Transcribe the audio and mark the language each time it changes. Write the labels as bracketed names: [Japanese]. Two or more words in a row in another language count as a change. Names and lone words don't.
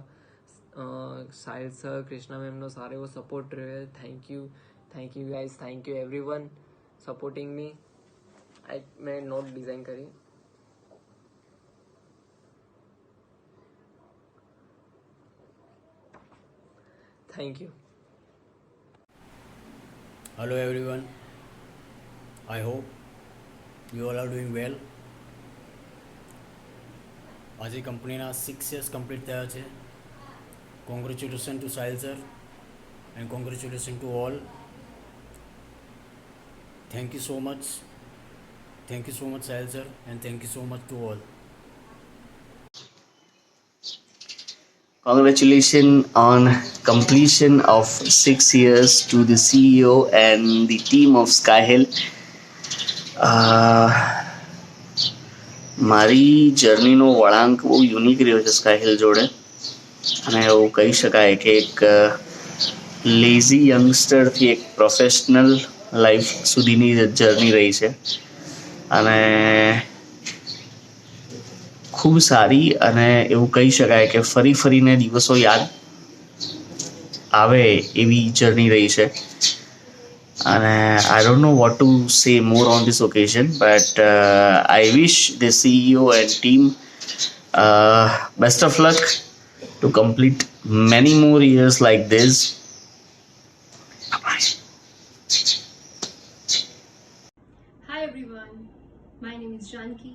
[Gujarati] સાહિલ સર, કૃષ્ણા મેમનો સારો એવો સપોર્ટ રહ્યો. [English] Thank you guys, thank you everyone supporting me. [Gujarati] મેં [English] note design [Gujarati] કરી. [English] Thank you. Hello everyone, I hope you all are doing well. [Gujarati] આજે કંપનીના 6 years કમ્પ્લીટ થયા છે. [English] Congratulation to Sahil sir and congratulation to all. Thank you so much Sahil sir and thank you so much to all. Congratulations on completion of 6 years to the CEO and the team of Skyhill. [Gujarati] મારી જર્નીનો વળાંક બહુ યુનિક રહ્યો છે સ્કાયહિલ જોડે, અને એવું કહી શકાય કે એક લેઝી યંગસ્ટરથી એક [English] professional life [Gujarati] સુધીની જર્ની રહી છે, અને ખૂબ સારી, અને એવું કહી શકાય કે ફરીને દિવસો યાદ આવે એવી જર્ની રહી છે. [English] અને I don't know what to say more on this occasion, but I wish the CEO and team best of luck to complete many more years like this. Bye-bye. Hi everyone, my name is Janki.